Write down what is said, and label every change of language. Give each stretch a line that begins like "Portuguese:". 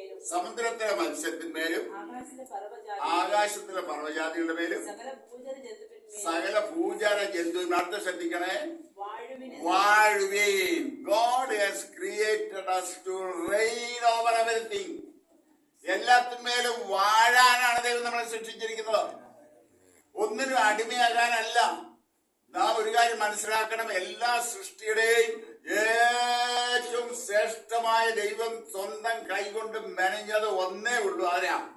Malayalam: സമുദ്രത്തിലെ മത്സ്യത്തിന്മേലും ആകാശത്തിലെ പർവ്വജാതികളുടെ മേലും സകല ഭൂചര ജന്തുവിനും അടുത്ത് ശ്രദ്ധിക്കണേ, വാഴുവീൻ.
English: God has created us to reign over everything.
Malayalam: എല്ലാത്തിന്മേലും വാഴാനാണ് ദൈവം നമ്മളെ സൃഷ്ടിച്ചിരിക്കുന്നത്, ഒന്നിനും അടിമയാകാനല്ല. നാം ഒരു കാര്യം മനസ്സിലാക്കണം, എല്ലാ സൃഷ്ടിയുടെയും ഏറ്റവും ശ്രേഷ്ഠമായ ദൈവം സ്വന്തം കൈകൊണ്ട് മെനഞ്ഞത് ഒന്നേ ഉള്ളൂ. ആരാ?